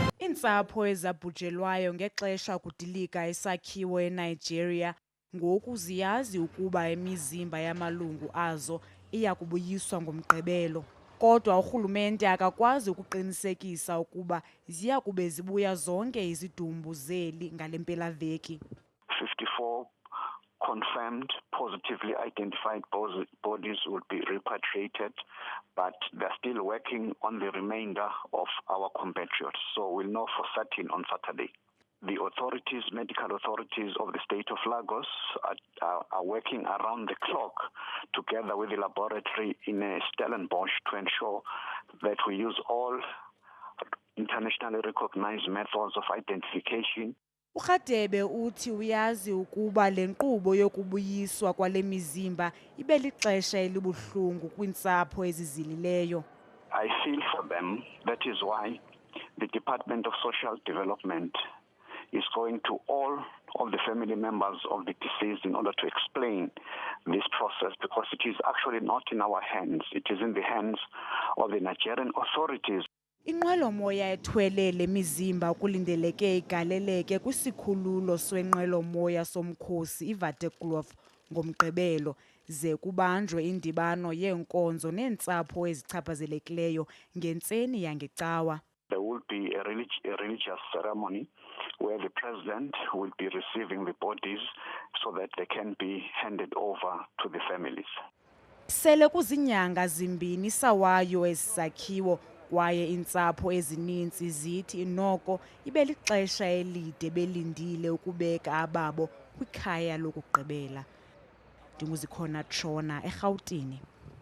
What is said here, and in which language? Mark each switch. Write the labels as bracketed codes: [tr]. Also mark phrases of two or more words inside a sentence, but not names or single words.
[xh] Iintsapho ezabhujelwayo ngexesha kubhidlika yesakhiwo eNigeria ngoku ziyazi ukuba imizimba yamalungu azo iya kubuyiswa ngomgqibelo. Kodwa urhulumente akakwazi ukuqinisekisa ukuba ziya kube zibuya zonke izidumbu zeli ngalempelaveki. [en] 54 confirmed positively identified bodies will be repatriated, but they're still working on the remainder of our compatriots. So we'll know for certain on Saturday. The authorities, medical authorities of the state of Lagos are working around the clock together with the laboratory in Stellenbosch to ensure that we use all internationally recognized methods of identification. [xh] URadebe uthi uyazi ukuba le nkqubo yokubuyiswa kwale mizimba ibe lixesha elibuhlungu kwiintsapho ezizilileyo. [en] I feel for them. That is why the Department of Social Development is going to all of the family members of the deceased in order to explain this process, because it is actually not in our hands. It is in the hands of the Nigerian authorities. [xh] Inqwelomoya ethwele le mizimba kulindeleke igaleleke kwisikhululo senqwelomoya somkhosi iVaterkloof ngomgqibelo, ze kubanjwe indibano yeenkonzo neentsapho ezichaphazelekileyo ngentseni yangecawa. [en] There will be a religious ceremony where the president will be receiving the bodies so that they can be handed over to the families. [xh] Sele kuzinyanga zimbini sawayo esakhiwo, kwaye iintsapho ezininzi zithi noko ibe lixesha elide belindile ukubeka ababo kwikhaya lokugqibela. Ndinguzikhona Tshona eRhawutini.